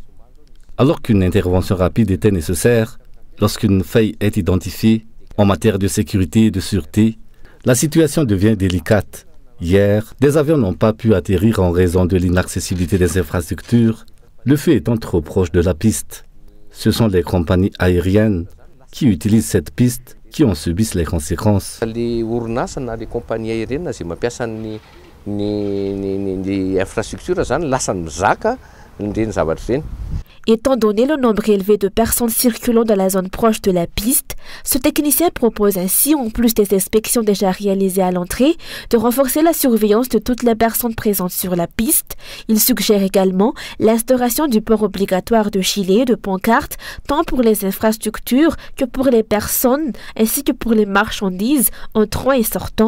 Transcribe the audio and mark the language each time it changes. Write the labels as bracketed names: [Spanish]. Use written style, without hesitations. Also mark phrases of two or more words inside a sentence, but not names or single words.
[French] Alors qu'une intervention rapide était nécessaire, lorsqu'une faille est identifiée en matière de sécurité et de sûreté, la situation devient délicate. Hier, des avions n'ont pas pu atterrir en raison de l'inaccessibilité des infrastructures. Le feu étant trop proche de la piste, ce sont les compagnies aériennes qui utilisent cette piste qui en subissent les conséquences. [Malagasy] Les orinasa na [French] les compagnies aériennes [Malagasy] zay mampiasa ny infrastructure zany lasa mizaka ireny zavatra ireny. [French] Étant donné le nombre élevé de personnes circulant dans la zone proche de la piste, ce technicien propose ainsi, en plus des inspections déjà réalisées à l'entrée, de renforcer la surveillance de toutes les personnes présentes sur la piste. Il suggère également l'instauration du port obligatoire de gilets et de pancartes, tant pour les infrastructures que pour les personnes, ainsi que pour les marchandises entrant et sortant.